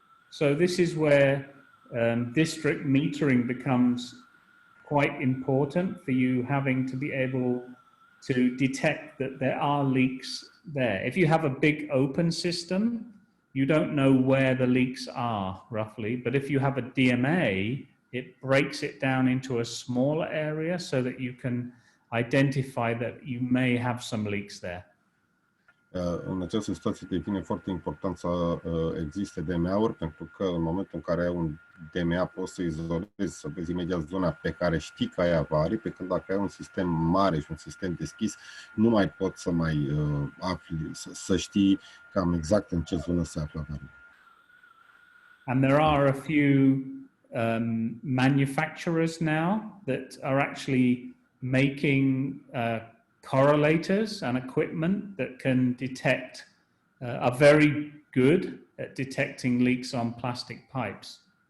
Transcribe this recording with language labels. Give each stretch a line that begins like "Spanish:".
English: So this is where district metering becomes quite important for you having to be able to detect that there are leaks there. If you have a big open system, you don't know where the leaks are roughly, but if you have a DMA, it breaks it down into a smaller area so that you can identify that you may have some leaks there.
Romanian: În această situație devine foarte important să existe DMA-uri, pentru că în momentul în care ai un DMA poți să izolezi, să vezi imediat zona pe care știi că ai avarii, pe când dacă ai un sistem mare și un sistem deschis, nu mai poți să mai afli, să știi cam exact în ce zonă se află avarii.
English: And there are a few manufacturers now that are actually making correlators and equipment that can detect, are very good at detecting leaks on plastic pipes.